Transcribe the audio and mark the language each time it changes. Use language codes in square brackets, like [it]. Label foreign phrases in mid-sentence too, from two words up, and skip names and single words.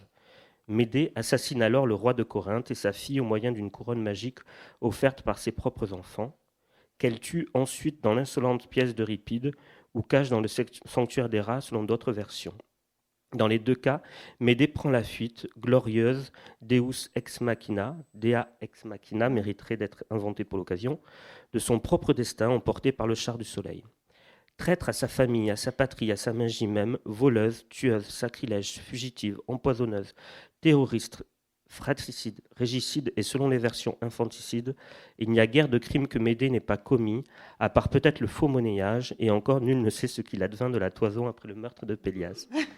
[fr] Médée assassine alors le roi de Corinthe et sa fille au moyen d'une couronne magique offerte par ses propres enfants, qu'elle tue ensuite dans l'insolente pièce d'Euripide ou cache dans le sanctuaire d'Héra selon d'autres versions. Dans les deux cas, Médée prend la fuite, glorieuse, [la] Deus ex machina, Dea ex machina [fr] mériterait d'être inventée pour l'occasion, de son propre destin emporté par le char du soleil. Traître à sa famille, à sa patrie, à sa magie même, voleuse, tueuse, sacrilège, fugitive, empoisonneuse, terroriste, fratricide, régicide et selon les versions infanticide, il n'y a guère de crime que Médée n'ait pas commis, à part peut-être le faux monnayage, et encore nul ne sait ce qu'il advint de la toison après le meurtre de Pélias.